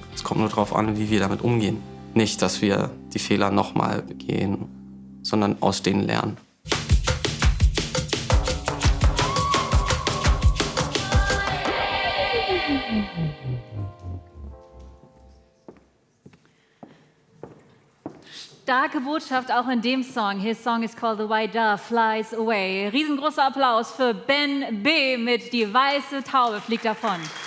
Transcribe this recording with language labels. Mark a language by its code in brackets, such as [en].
[de] Es kommt nur darauf an, wie wir damit umgehen. Nicht, dass wir die Fehler nochmal begehen, sondern aus denen lernen. Starke Botschaft auch in dem Song. [en] His song is called The White Dove Flies Away. [de] Riesengroßer Applaus für Ben B. mit Die weiße Taube fliegt davon.